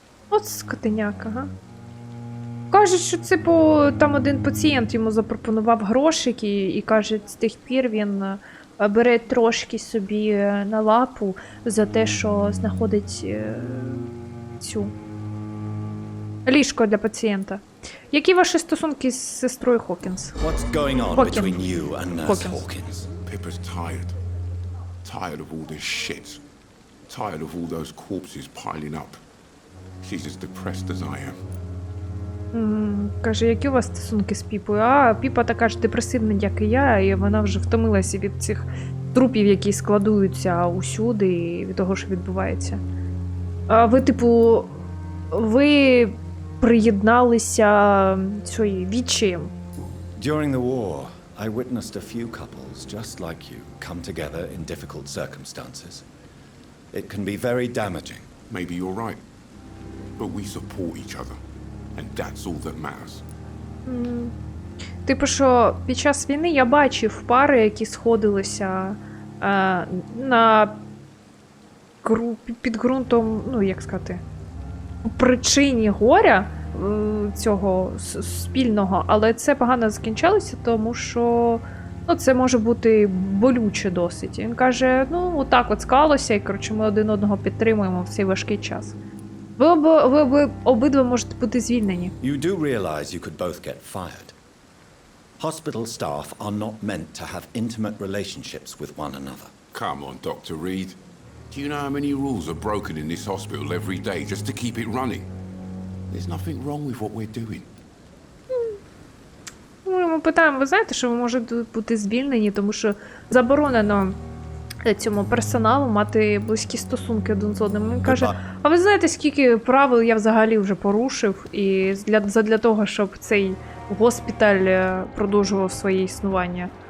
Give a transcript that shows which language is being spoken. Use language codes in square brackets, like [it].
[uk] От скотиняка, га? Кажуть, що це там один пацієнт йому запропонував грошики і каже, з тих пір він бере трошки собі на лапу за те, що знаходить цю ліжко для пацієнта. Які ваші стосунки з сестрою Хокінс? [en] What's going on Hawkins. between you and Nurse Hawkins. Hawkins? Pippa's tired. Tired of all this shit. Tired of all those corpses piling up. She's as depressed as I am. [uk] Каже, які у вас стосунки з Піпою? А, Піпа така ж депресивна, як і я, і вона вже втомилася від цих трупів, які складуються усюди, і від того, що відбувається. А ви, типу, ви приєдналися цією відчаєм? [en] During the war, I witnessed a few couples just like you come together in difficult circumstances. It can be very damaging. Maybe you're right. But we support each other. And that's all that matters. [uk] Типу, що під час війни я бачив пари, які сходилися на під ґрунтом, ну, як сказати, причині горя цього спільного, але це погано закінчалося, тому що це може бути болюче досить. Він каже, отак от склалося, і, коротше, ми один одного підтримуємо в цей важкий час. Ви обидва можете бути звільнені. [en] You do realize you could both get fired. Hospital staff are not meant to have intimate relationships with one another. Come on, Dr. Reed. Do you know how many rules are broken in this hospital every day just to keep it running? There's nothing wrong with what we're doing. [uk] Ми питаємо, ви знаєте, що ви можете бути звільнені, тому що заборонено цьому персоналу мати близькі стосунки один з одним. Він каже, а ви знаєте, скільки правил я взагалі вже порушив, і задля того, щоб цей госпіталь продовжував своє існування.